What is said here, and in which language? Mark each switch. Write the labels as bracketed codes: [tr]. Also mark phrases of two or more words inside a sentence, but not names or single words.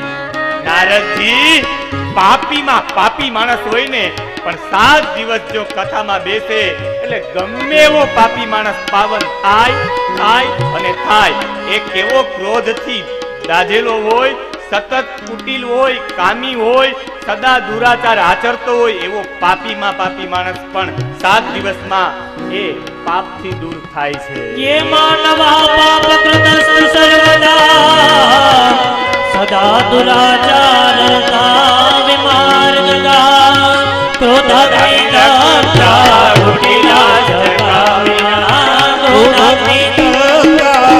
[gu] નારદજી પાપીમાં પાપી માણસ હોય ને પણ 7 દિવસ જો કથામાં બેસે એટલે ગમે એવો પાપી માણસ પાવન થાય થાય અને થાય. એ કેવો ક્રોધથી દાઝેલો હોય, સતત કુટિલ હોય, કામી હોય, સદા દુરાચાર આચરતો હોય, એવો પાપીમાં પાપી માણસ પણ 7 દિવસમાં એ પાપથી દૂર થાય છે. [sa] ये मानवा पाप कृतस्तु सर्वदा सदा दुराचारता विमार्गदा क्रोधाग्निदग्धा कुटिला जगामिना क्रोधाग्निदग्धा